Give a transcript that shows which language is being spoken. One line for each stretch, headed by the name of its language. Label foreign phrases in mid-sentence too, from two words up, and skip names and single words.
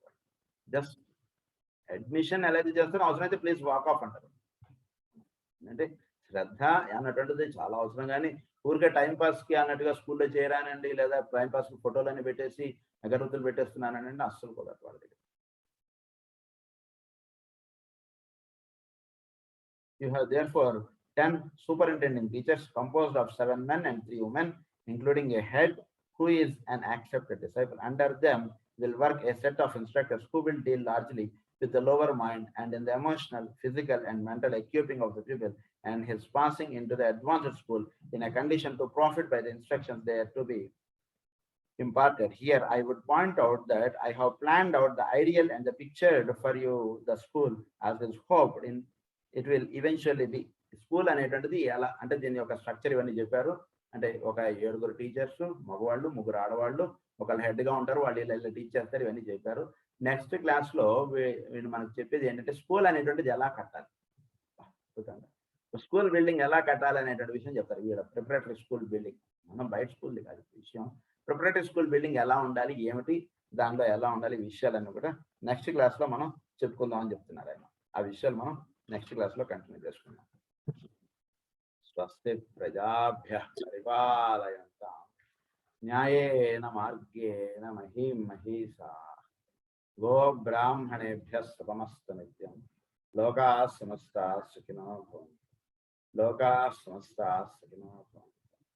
English: just admission
Telugu: ఎలా అయితే చేస్తారో అవసరమైతే
English: please walk off
Telugu: అంటారు. అంటే శ్రద్ధ అన్నటువంటిది చాలా అవసరం. కానీ ఊరికే టైంపాస్కి అన్నట్టుగా స్కూల్లో చేరానండి లేదా టైంపాస్కి ఫోటోలన్నీ పెట్టేసి అగరబత్తులు పెట్టేస్తున్నానండి అస్సలు కుదరదు వాళ్ళ దగ్గర.
English: You have therefore 10 superintending teachers composed of 7 men and 3 women, including a head who is an accepted disciple. Under them will work a set of instructors who will deal largely with the lower mind and in the emotional, physical, and mental equipping of the pupil and his passing into the advanced school in a condition to profit by the instructions they are to be imparted. Here, I would point out that I have planned out the ideal and the pictured for you the school as is hoped in it will eventually be.
Telugu: స్కూల్ అనేటువంటిది ఎలా అంటే దీని యొక్క స్ట్రక్చర్ ఇవన్నీ చెప్పారు. అంటే ఒక 7 టీచర్స్, మగవాళ్ళు 3 ఆడవాళ్ళు, ఒకళ్ళు హెడ్గా ఉంటారు, వాళ్ళు ఇలా టీచ్ చేస్తారు, ఇవన్నీ చెప్పారు.
English: next classలో
Telugu: వీళ్ళు మనకు చెప్పేది ఏంటంటే స్కూల్ అనేటువంటిది ఎలా కట్టాలి, అద్భుతంగా.
English: school building
Telugu: ఎలా కట్టాలి అనేటువంటి విషయం చెప్తారు. వీళ్ళ
English: preparatory school building,
Telugu: మనం బయట స్కూల్ది కాదు విషయం.
English: preparatory school building
Telugu: ఎలా ఉండాలి, ఏమిటి, దానిలో ఎలా ఉండాలి, ఈ విషయాలన్నీ కూడా
English: next classలో
Telugu: మనం చెప్పుకుందాం అని చెప్తున్నారు ఆయన. ఆ విషయాలు మనం
English: next classలో continue
Telugu: చేసుకుందాం.
Sanskrit: స్వస్తి ప్రజాభ్యః పరిపాలయంతాం న్యాయేన మార్గేణ మహీం మహీషాః గో బ్రాహ్మణేభ్యః శుభమస్తు నిత్యం. లోకాః సమస్తాః సుఖినో భవంతు. లోకాః సమస్తాః సుఖినో భవంతు.